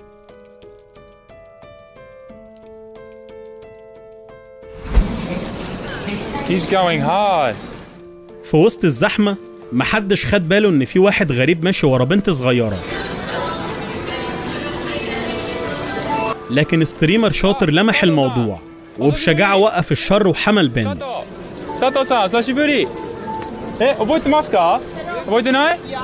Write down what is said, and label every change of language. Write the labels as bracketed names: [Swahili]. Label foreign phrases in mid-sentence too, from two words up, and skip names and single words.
[English] He's going hard. [Arabic] في وسط الزحمة محدش خد باله إن في واحد غريب ماشي ورا بنت صغيرة، لكن ستريمر شاطر لمح الموضوع وبشجاعة وقف الشر وحمى البنت. [Japanese] ساتو-san, 久しぶり。覚えてますか？覚えてない？